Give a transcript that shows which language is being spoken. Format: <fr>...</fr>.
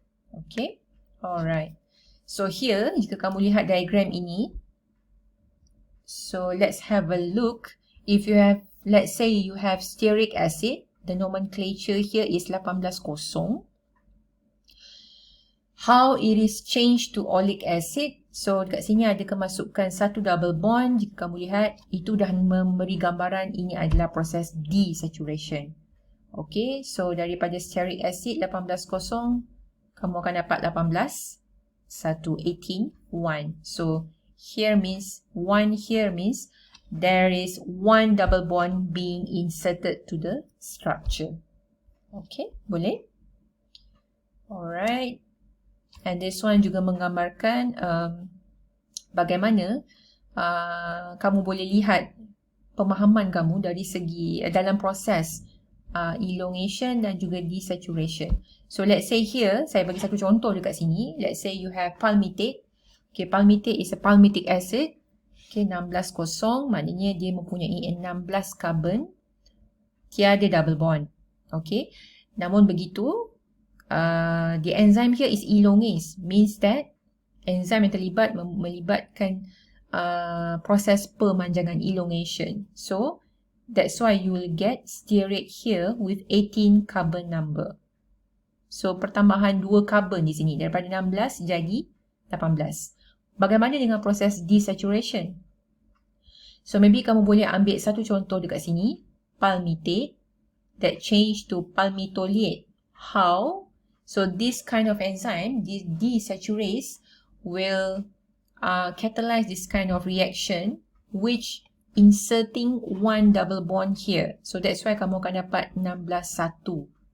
<en>Okay, alright. So here,</en> <ms>jika kamu lihat diagram ini,</ms> <en>so let's have a look. If you have, let's say you have stearic acid, the nomenclature here is 18 kosong. How it is changed to oleic acid.</en> <ms>So dekat sini ada kemasukan satu double bond. Jika kamu lihat, itu dah memberi gambaran ini adalah proses desaturation. Okay, so daripada stearic acid 18 kosong, kamu akan dapat 18 18 1.</ms> <en>So here means 1 here means there is one double bond being inserted to the structure. Okay, boleh? Alright. And this one</en> <ms>juga menggambarkan bagaimana kamu boleh lihat pemahaman kamu dari segi dalam proses elongation dan juga desaturation.</ms> <en>So let's say here,</en> <ms>saya bagi satu contoh dekat sini.</ms> <en>Let's say you have palmitate. Okay, palmitate is a palmitic acid.</en> <ms>Okay, 16 kosong, maknanya dia mempunyai 16 carbon, tiada double bond. Okay, namun begitu,</ms> <en>the enzyme here is elongase, means that enzyme</en> <ms>yang terlibat melibatkan proses pemanjangan,</ms> <en>elongation. So that's why you will get stearate here with 18 carbon number.</en> <ms>So pertambahan 2 carbon di sini, daripada 16 jadi 18. Bagaimana dengan proses desaturation? So maybe kamu boleh ambil satu contoh dekat sini,</ms> <en>palmitate that change to palmitolate. How? So this kind of enzyme, this desaturase, will catalyze this kind of reaction, which inserting one double bond here. So that's why</en> <ms>kamu akan dapat 16-1.</ms>